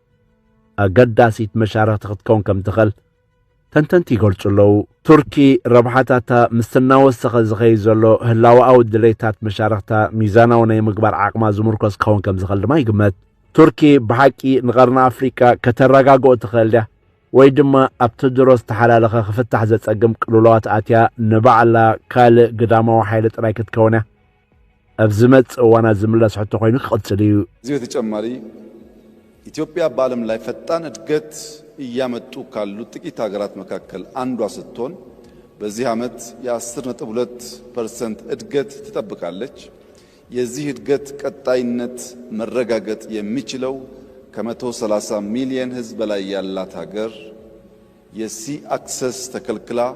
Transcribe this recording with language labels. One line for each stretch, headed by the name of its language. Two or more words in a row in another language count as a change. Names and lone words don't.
Tigrinya: ኣገዳሲት መሻርክቲ ክትከውን ከም ትኽእል ተንተንቲ ይገልጹ ኣለዉ ቱርኪ ረብሓታታ ምስትናወሰኸ ዝኸይድ ዘሎ ህላዋዊ ድሌታት መሻርክታ ሚዛናዊ ናይ ምግባር ዓቕማ ዝምርኮዝ ክኸውን ከም ዝኽእል ድማ ይግመት ቱርኪ ብሓቂ ንቐርኒ ኣፍሪቃ ከተረጋግኦ ትኽእል ድያ ወይ ድማ ኣብቲ ድሮ ዝተሓላለኸ ክፍታሕ ዘጸግም ቅልውላዋት ኣትያ ንባዕላ ካልእ ግዳማዊ ሓይሊ ጥራይ ክትከውን እያ ኣብ ዝመጽእ እዋናት ዝምለስ ሕቶ ኮይኑ ክቕጽል እዩ
Amharic: እዚ በተጨማሪ ኢትዮጵያ በዓለም ላይ ፈጣን እድገት እያመጡ ካሉ ጥቂት ሀገራት መካከል አንዷ ስትሆን በዚህ ዓመት የ10.2% እድገት ትጠብቃለች። የዚህ እድገት ቀጣይነት መረጋገጥ የሚችለው ከ130 ሚሊዮን ሕዝብ በላይ ያላት ሀገር
English: sea access
Amharic: ተከልክላ